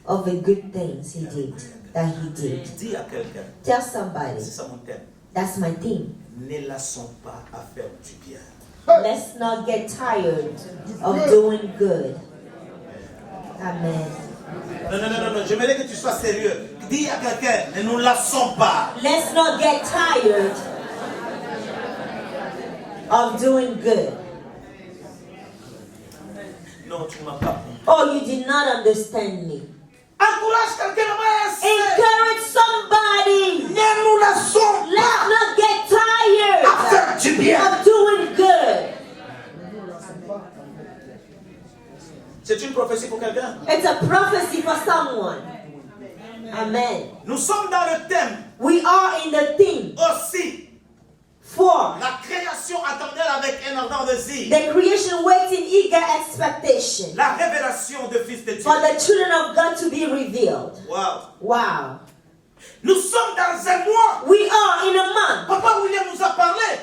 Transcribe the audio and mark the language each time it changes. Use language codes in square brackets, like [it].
[en] of the good things he did, that he did. [fr] Dis à quelqu'un, [en] Tell somebody, [fr] c'est ça mon thème, [en] that's my theme. [fr] ne laissons pas à faire du bien. [en] Let's not get tired of doing good. Amen. [fr] Non, j'aimerais que tu sois sérieux. Dis à quelqu'un, ne nous lassons pas. [en] Let's not get tired of doing good. [fr] Non, tu ne m'as pas compris. [en] Oh, you did not understand me. [fr] Encourage quelqu'un à [en] Encourage somebody. [fr] ne nous lassons [en] Let's [fr] pas [en] not get tired [fr] à faire du bien. [en] of doing good. [fr] C'est une prophétie pour quelqu'un. [en] It's a prophecy for someone. Amen. [fr] Nous sommes dans le thème [en] We are in the theme [fr] aussi. [en] for [fr] La création attendait avec un ardent désir. [en] the creation waiting eager expectation [fr] La révélation de Fils de Dieu. [en] for the children of God to be revealed. Wow. Wow. [fr] Nous sommes dans un mois. [en] We are in a month. [fr] Papa William nous a parlé.